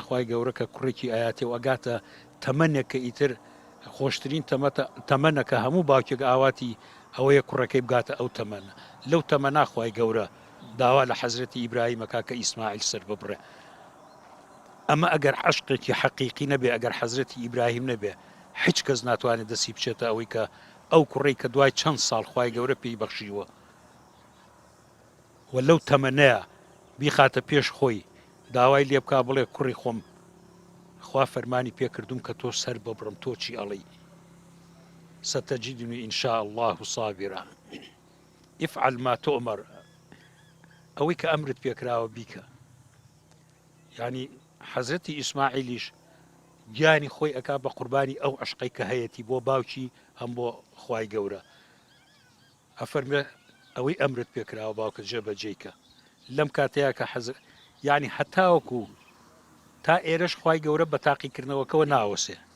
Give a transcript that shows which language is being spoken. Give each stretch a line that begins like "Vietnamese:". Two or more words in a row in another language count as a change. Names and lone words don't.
Central Kurdish: خوای گەورە کە کوڕێکی ئاياتێ و ئەگاتە تەمەنێکە ئیتر خۆشترین تەمەنەکە هەموو باوکێک ئاواتی ئەوەیە کوڕەکەی بگاتە ئەو تەمەنە لەو تەمەنا خوای گەورە داوا لە حەزرەتی ئیبراهیمەکە کە ئیسماعیل سەر ببڕێ ئەمە ئەگەر عشقێکی حەقیقی نەبێ ئەگەر حەزرەتی ئیبراهیم نەبێ هیچ کەس ناتوانێت دەستی بچێتە ئەوەی کە ئەو کوڕی کە دوای چەند ساڵ خوای گەورە پێی بەخشیوە و لەو تەمەنەیە بیخاتە پێش خۆی داوای لێ بکا بڵێ کوڕی خۆم خوا فەرمانی پێکردوم کە تۆ سەر ببڕم تۆ چی ئەڵێی
Arabic: ستجدني إن شاء الله صابرا افعل ما تؤمر ئەوەی
Central Kurdish: کە ئەمرت پێکراوە بیکە یعنی حەزرەتی ئیسماعیلیش گیانی خۆی ئەکا بە قوربانی ئەو عشقەی کە هەیەی بۆ باوکی هەم بۆ خوای گەورە ئەفەرمێ ئەوەی ئەمرت پێکراوە باوکە جێبەجێیکە لەم کاتەیە کە حەزر یعنی هەتاوەکو تا ئێرەش خوای گەورە بە تاقیکردنەوەکەوە ناوەسێ